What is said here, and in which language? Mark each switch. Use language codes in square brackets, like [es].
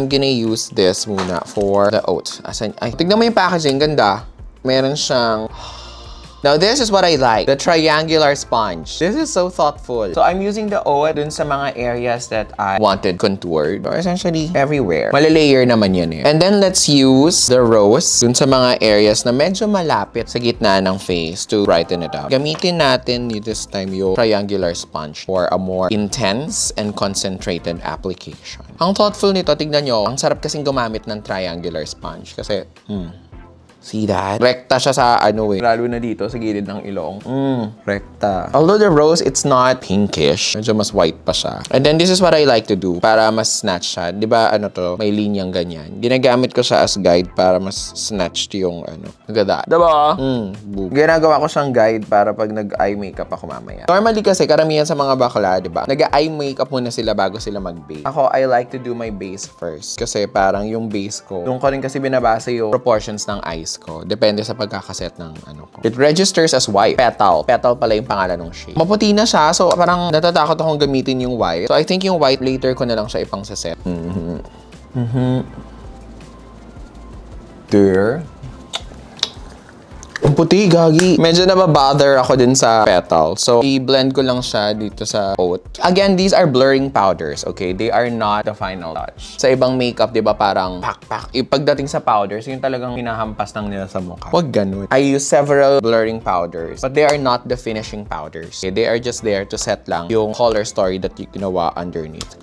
[en] I'm gonna use this [tl] muna [en] for the oat. [tl] Ay, tignan mo yung packaging. Ganda. Meron siyang... [en] Now, this is what I like. The triangular sponge. This is so thoughtful. So, I'm using the oat [tl] dun sa mga [en] areas that I wanted contoured. Or essentially, everywhere. [tl] Malalayer naman yan eh. [en] And then, let's use the rose [tl] dun sa mga [en] areas [tl] na medyo malapit sa gitna ng [en] face to brighten it up. [tl] Gamitin natin [en] this time yung triangular sponge for a more intense and concentrated application. [tl] Ang thoughtful nito, tignan nyo. Ang sarap kasing gumamit ng triangular sponge. Kasi, [en] see that? [tl] Rekta siya sa ano eh. Lalo na dito sa gilid ng ilong. Rekta. [en] Although the rose, it's not pinkish. [tl] Medyo mas white pa siya. [en] And then this is what I like to do [tl] para mas snatch siya. Di ba ano to? May linyang ganyan. Ginagamit ko siya as guide para mas snatched yung ano. Nagada. Diba? Ginagawa ko siyang guide para pag nag-eye makeup ako mamaya. Normally kasi karamihan sa mga bakla, di ba? Nag-eye makeup muna sila bago sila mag-base. [en] Ako, I like to do my base first. [tl] Kasi parang yung base ko, doon ko rin kasi binabasa yung proportions ng eyes ko. Depende sa pagkakaset ng ano ko. [en] It registers as white. [tl] Petal. Petal pala yung pangalan ng shade. Maputi na siya. So, parang natatakot akong gamitin yung white. So, [en] I think [tl] yung white later ko na lang siya ipang saset. There. Ang puti, gagi. Medyo nababother ako din sa petal. So, i-blend ko lang siya dito sa oat. [en] Again, these are blurring powders, okay? They are not the final touch. [tl] Sa ibang makeup, di ba, parang pak-pak. Pagdating sa powders, yung talagang pinahampas lang nila sa mukha. Huwag ganun. [en] I use several blurring powders, but they are not the finishing powders. Okay? They are just there to set lang yung color story that you ginawa underneath.